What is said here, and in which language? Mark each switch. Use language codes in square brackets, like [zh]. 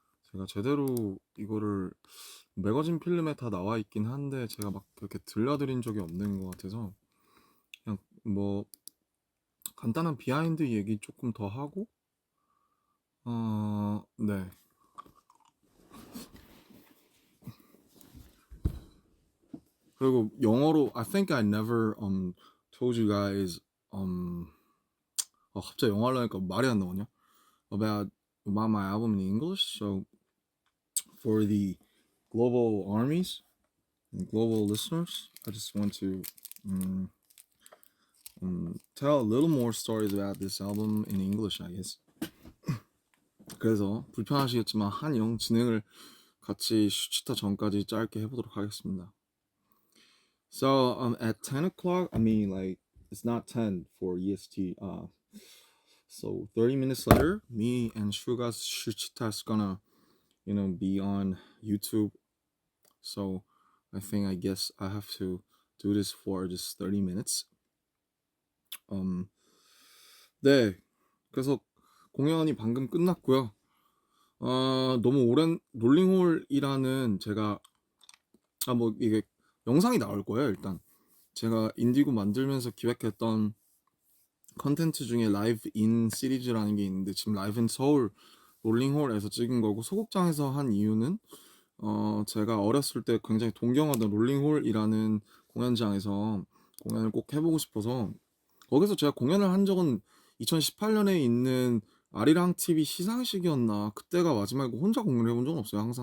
[ko] 제가 제대로 이거를 매거진 필름에 다 나와 있긴 한데 제가 막 그렇게 들려드린 적이 없는 것 같아서 그냥 뭐 간단한 비하인드 얘기 조금 더 하고 네. 그리고 영어로 [en] I think I never told you guys [ko] 갑자기 영어로 하니까 말이 안 나오냐? [en] about my album in English. So for the global armies and global listeners, I just want to um, tell a little more stories about this album in English, I guess. [ko] 그래서 불편하시겠지만 한영 진행을 같이 슈치타 전까지 짧게 해보도록 하겠습니다. [en] So at 10 o'clock, I mean like it's not 10 for EST. So 30 minutes later, me and Shuga's Shuchita is gonna be on YouTube. So I guess I have to do this for just 30 minutes. [ko] 네. 그래서 공연이 방금 끝났고요. 너무 오랜 롤링홀이라는 제가 뭐 이게 영상이 나올 거예요. 일단 제가 인디고 만들면서 기획했던 컨텐츠 중에 라이브 인 시리즈라는 게 있는데 지금 라이브 인 서울 롤링홀에서 찍은 거고 소극장에서 한 이유는 제가 어렸을 때 굉장히 동경하던 롤링홀이라는 공연장에서 공연을 꼭 해보고 싶어서 거기서 제가 공연을 한 적은 2018년에 있는 아리랑 TV 시상식이었나 그때가 마지막이고 혼자 공연을 해본 적은 없어요.